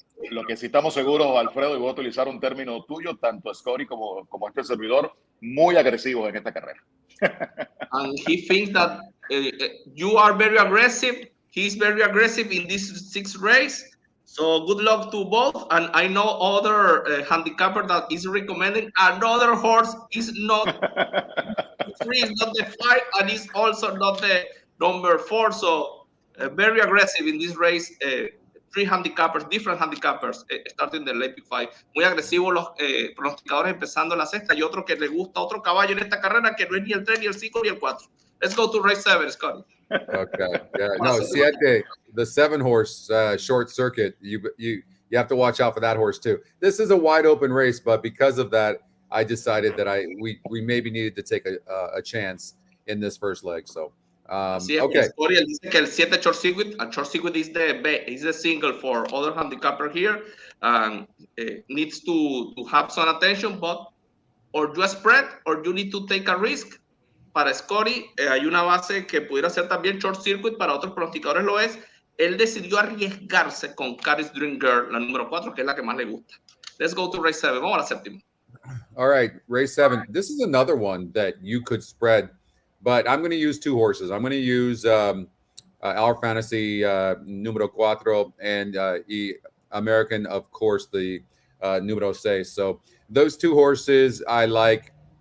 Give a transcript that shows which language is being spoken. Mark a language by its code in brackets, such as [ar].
[es] lo que sí estamos seguros, Alfredo, y voy a utilizar un término tuyo, tanto Scotty como este servidor, muy agresivos en esta carrera. [en] And he thinks that you are very aggressive. He's very aggressive in this 6th race. So good luck to both. And I know other handicapper that is recommending another horse is not 3, is not the 5, and is also not the number 4. So very aggressive in this race. 3 handicappers, different handicappers, starting the Late Pick 5. [es] Muy agresivos los pronosticadores empezando la sexta, y otro que le gusta otro caballo en esta carrera que no es ni el 3, ni el 5, ni el 4. [en] Let's go to race 7, Scotty. Okay. Yeah. No, Siete, the 7-horse short circuit. You have to watch out for that horse too. This is a wide open race, but because of that, I decided that we maybe needed to take a chance in this first leg. So okay. [es] Scotty dice que el 7 [en] short circuit, a short circuit is the single for other handicapper here, and needs to have some attention, but or you spread or you need to take a risk. [es] Para Scotty hay una base que pudiera ser también short circuit, para otros pronosticadores lo es. Él decidió arriesgarse con Caris Dream Girl, la número 4, que es la que más le gusta. [en] Let's go to race 7. [es] Vamos a la séptima. [en] All right, race 7. This is another one that you could spread, but I'm going to use 2 horses. I'm going to use Our Fantasy número 4 and American, of course, the número 6. So those 2 horses I like.